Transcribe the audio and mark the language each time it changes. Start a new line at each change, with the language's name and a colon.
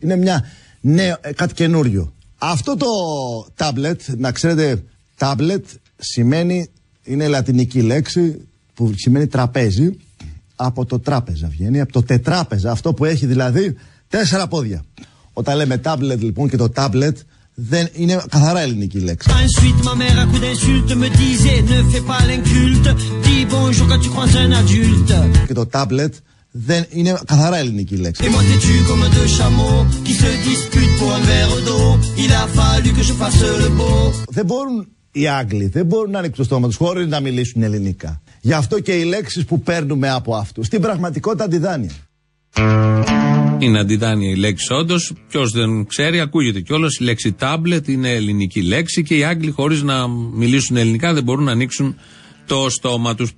Greek: Είναι μια νέο, κάτι καινούριο. Αυτό το τάμπλετ, να ξέρετε, τάμπλετ σημαίνει, είναι λατινική λέξη που σημαίνει τραπέζι. Από το τράπεζα βγαίνει, από το τετράπεζα, αυτό που έχει δηλαδή τέσσερα πόδια. Όταν λέμε τάμπλετ λοιπόν και το τάμπλετ, δεν είναι καθαρά ελληνική λέξη.
French: Ensuite, ma mère, à coup d'insulte, me disait: Ne fais pas l'inculte, dis bonjour quand tu crois un adulte.
Greek: Και το tablet δεν είναι καθαρά ελληνική λέξη.
French: Et moi, têtu comme deux chameaux qui se disputent pour un verre d'eau, il a fallu que je fasse le beau.
Greek: Δεν μπορούν οι Άγγλοι, δεν μπορούν να είναι εκ του στόματος χωρίς να μιλήσουν ελληνικά. Γι' αυτό και οι λέξεις που παίρνουμε από αυτούς, στην πραγματικότητα αντιδάνεια. Είναι αντιδάνεια η λέξη όντως. Ποιος δεν ξέρει, ακούγεται κιόλας. Η λέξη tablet είναι ελληνική λέξη και οι Άγγλοι χωρίς να μιλήσουν ελληνικά δεν μπορούν να ανοίξουν το στόμα τους.